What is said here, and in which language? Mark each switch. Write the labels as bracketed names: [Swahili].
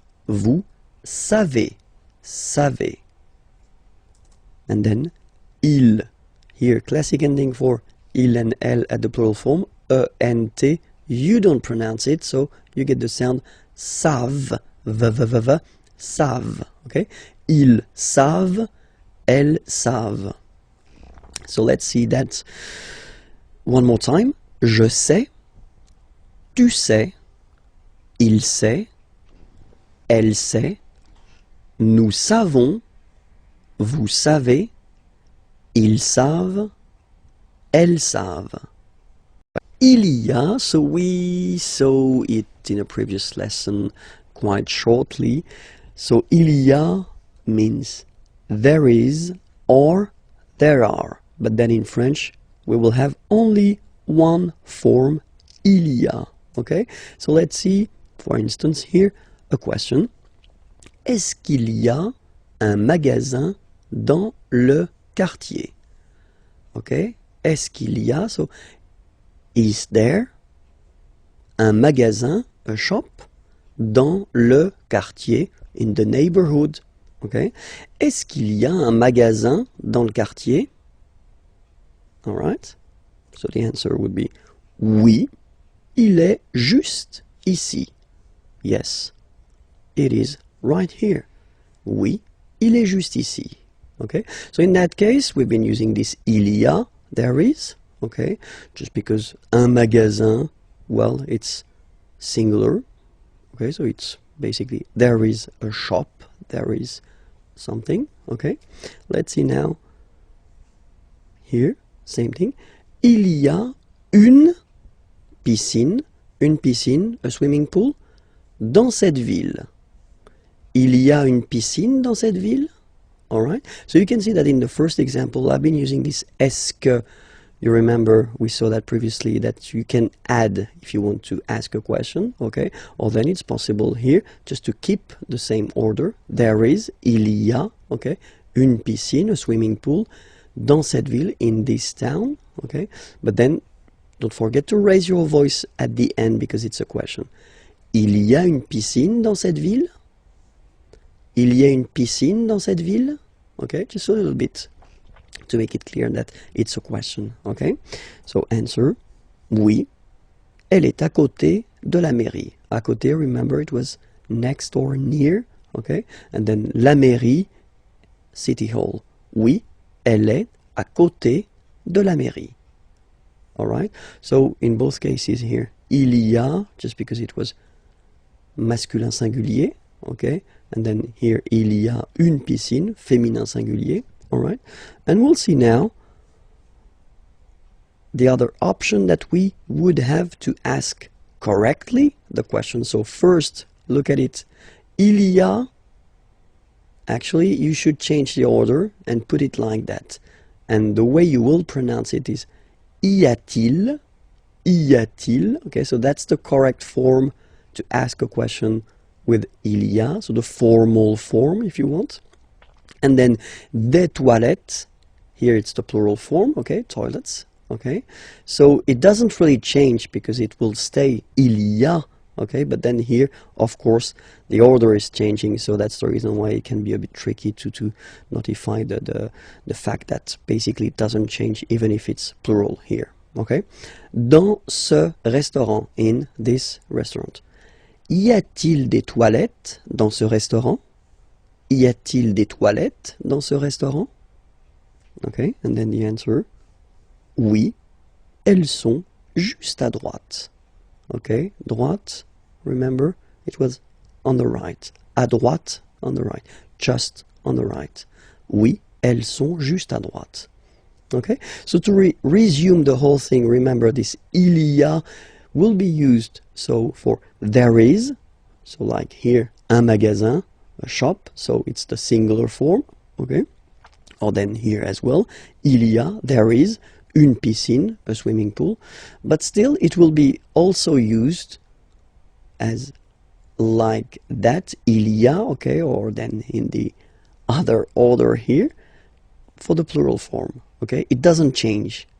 [French] Vous savez. Savez. [English] And then [French] il. [English] Here, classic ending for il and elle at the plural form, E-N-T. You don't pronounce it, so you get the sound savent. [French] V-v-v-v, savent. Okay? Ils savent, elles savent. [English] So let's see that one more time. [French] Je sais, tu sais, il sait, elle sait, nous savons, vous savez, ils savent, elles savent. Il y a, [English] so we saw it in a previous lesson quite shortly. So il y a means there is or there are. But then in French, we will have only one form, il y a. Okay? So let's see, for instance, here, a question. [French] Est-ce qu'il y a un magasin dans le quartier? Okay? Est-ce qu'il y a, [English] so, is there [French] un magasin, [English] a shop, [French] dans le quartier, [English] in the neighborhood? Okay? [French] Est-ce qu'il y a un magasin dans le quartier? [English] All right. So the answer would be [French] oui, il est juste ici. [English] Yes, it is right here. [French] Oui, il est juste ici. [English] Okay. So in that case, we've been using this il y a, there is. Okay. Just because [French] un magasin, [English] well, it's singular. Okay. So it's basically there is a shop, there is something. Okay. Let's see now. Here. Same thing. [French] Il y a une piscine, [English] a swimming pool, [French] dans cette ville. Il y a une piscine dans cette ville. [English] All right. So you can see that in the first example, I've been using this est-ce que You remember we saw that previously, that you can add if you want to ask a question, okay? Or then it's possible here just to keep the same order. There is, il y a, okay? [French] Une piscine, [English] a swimming pool, [French] dans cette ville, [English] in this town, okay? But then don't forget to raise your voice at the end because it's a question. [French] Il y a une piscine dans cette ville? Il y a une piscine dans cette ville? [English] Okay, just a little bit to make it clear that it's a question, okay? So answer, [French] oui, elle est à côté de la mairie. [English] À côté, remember it was next or near, okay? And then la mairie, city hall. [French] Oui, elle est à côté de la mairie. [English] All right? So in both cases here, il y a, just because it was masculin singulier, okay? And then here, [French] il y a une piscine, féminin singulier. [English] All right, and we'll see now the other option that we would have to ask correctly the question. So first, look at it. Il y a, actually, you should change the order and put it like that. And the way you will pronounce it is [French] y a-t-il, y a-t-il. [English] Okay, so that's the correct form to ask a question with il y a, so the formal form, if you want. And then [French] des toilettes, [English] here it's the plural form, okay, toilets, okay. So it doesn't really change because it will stay il y a, okay, but then here, of course, the order is changing, so that's the reason why it can be a bit tricky to notify the fact that basically it doesn't change even if it's plural here, okay. [French] Dans ce restaurant, [English] in this restaurant. [French] Y a-t-il des toilettes dans ce restaurant? Y a-t-il des toilettes dans ce restaurant? [English] Okay, and then the answer, [French] oui, elles sont juste à droite. [English] Okay, droite, remember, it was on the right. [French] À droite, [English] on the right. Just on the right. [French] Oui, elles sont juste à droite. [English] Okay, so to resume the whole thing, remember this il y a will be used so for there is, so like here, [French] un magasin, [English] a shop, so it's the singular form, okay? Or then here as well, il y a, there is, [French] une piscine, [English] a swimming pool, but still it will be also used as like that, il y a, okay, or then in the other order here, for the plural form, okay? It doesn't change.